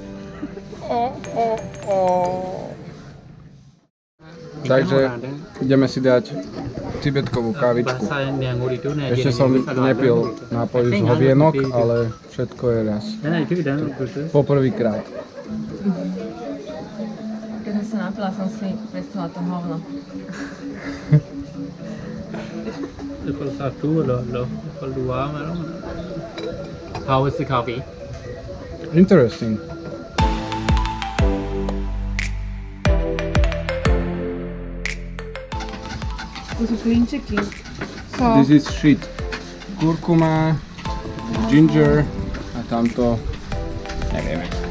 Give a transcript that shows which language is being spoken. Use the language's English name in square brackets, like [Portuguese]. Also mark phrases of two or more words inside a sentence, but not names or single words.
[Slovak] Takže ideme si dať tibetkovú kávičku. Ešte som nepil nápoj z hovienok, ale všetko je raz. Poprvýkrát. Keď som sa napila, som si predstavila to hovno. [English] How is the coffee? Interesting. [Slovak] To sú klinčeky. [English] This is shit. [Slovak] Kurkuma, ginger a tamto nevieme.